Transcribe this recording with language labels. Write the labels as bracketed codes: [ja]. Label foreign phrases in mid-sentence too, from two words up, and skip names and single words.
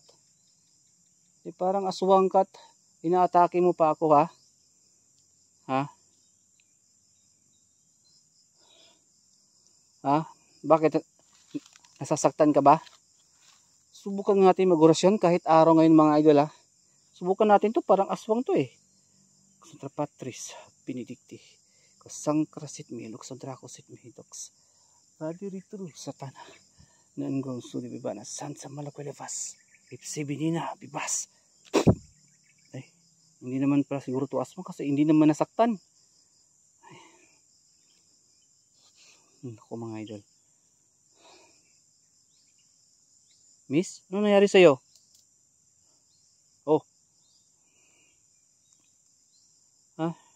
[tl] Parang aswang kat. Inaatake mo pa ako, ha? Ha? Ha? Bakit? Nasasaktan ka ba? Subukan natin mag-orasyon kahit araw ngayon mga idol, ha? Subukan natin to, parang aswang to eh. [la] Contra Patris, Benedicti, Kasangkrasit me, Luxodracosit me, Dox. Radiritru, Satana. Nanggong suli bibana, Sansa Malakwelevas, Ipsibinina, Bibas. [tl] Ay, hindi naman pala siguro to aswang kasi hindi naman nasaktan. Ay. Ako mga idol. Miss, ano nangyari sa'yo? Oh. Ha?